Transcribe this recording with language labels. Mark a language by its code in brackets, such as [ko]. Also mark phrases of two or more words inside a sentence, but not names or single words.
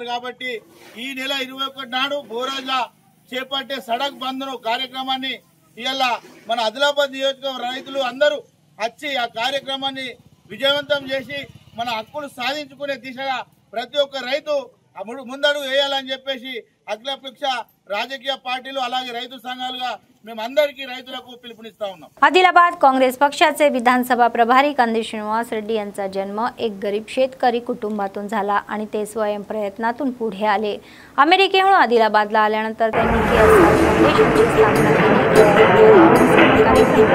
[te] కాబట్టి ఈ నెల 21 నాడు బోరాజ్లా చేపట్టే సడక్ బంద్ను కార్యక్రమాన్ని ఇలా మన ఆదిలాబాద్ నియోజకవర్గ రైతులు అందరూ వచ్చి ఆ కార్యక్రమాన్ని విజయవంతం చేసి మన హక్కులు సాధించుకునే దిశగా ప్రతి ఒక్క రైతు ముందడుగు వేయాలని చెప్పేసి అఖిలపక్ష రాజకీయ పార్టీలు అలాగే రైతు సంఘాలుగా మేమందరికీ రైతులకు పిలుపునిస్తా ఉన్నాం. [mr] आदिलाबाद काँग्रेस पक्षाचे विधानसभा प्रभारी कंदी श्रीनिवास रेड्डी यांचा जन्म एक गरीब शेतकरी कुटुंबातून झाला आणि ते स्वयं प्रयत्नातून पुढे आले. अमेरिकेहून आदिलाबादला आल्यानंतर त्यांनी फाउंडेशनची स्थापना केली.